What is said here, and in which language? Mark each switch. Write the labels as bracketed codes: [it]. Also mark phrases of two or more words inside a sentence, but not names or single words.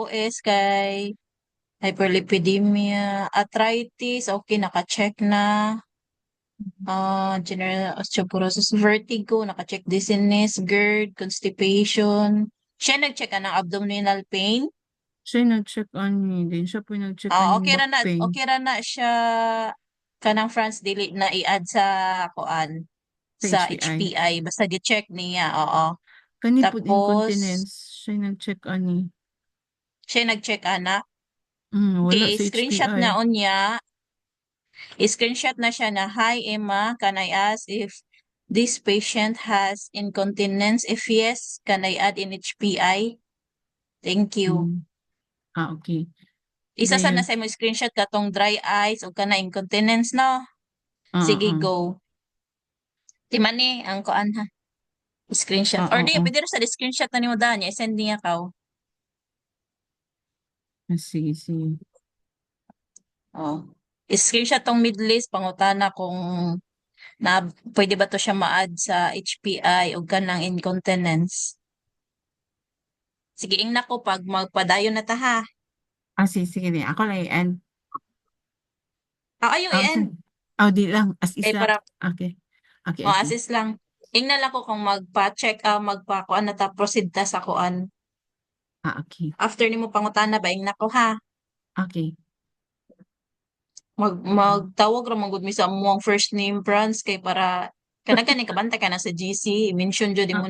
[ceb] ROS kay hyperlipidemia, arthritis, okay, naka-check na. [en] General osteoporosis, vertigo, naka-check dizziness, GERD, constipation. [ceb] Siya nag-check ka ng [en] abdominal pain. [ceb] siya nag-check ani din siya po nag-check aning [en] back pain [ceb] Okay ra na siya kanang France dili na i-add sa kuan sa sa HPI. HPI basta gi-check niya, oo. Kani pud Tapos incontinence siya nag-check ani. siya nag-check ana. Wala Okay, sa screenshot HPI. na unya. I-screenshot na siya na, [en] "Hi Emma, can I ask if this patient has incontinence? If yes, can I add in HPI? Thank you." Mm. Okay. [ceb] Isa sana Then sa mo screenshot katong dry eyes o kana incontinence no. Sige, ah. go. Timani ang kuan ha. Screenshot. Or di, Oo. pwede rin sa screenshot na ni mo daan niya. Send niya ka. Sige, sige. Oh. Screenshot tong mid-list, pangutana kung na pwede ba to siya ma-add sa HPI o kanang incontinence. Sige, ing nako pag magpadayon na ta ha. Sige, sige din. Ako lang i-end. Ayaw Saan? i-end. Di lang. [en] As is [ceb] Kay lang. para, Okay. Okay, o okay. assist lang. Ing na lang ko kung magpa-check, magpa-kuan na ta, proceed ta sa kuan. Okay. After nimo pangutana ba, ing nako ha. Okay. Magtawag ra man gud mi sa among [en] first name brands [ceb] kay para kanang kabanta ka na sa GC, mention jud mo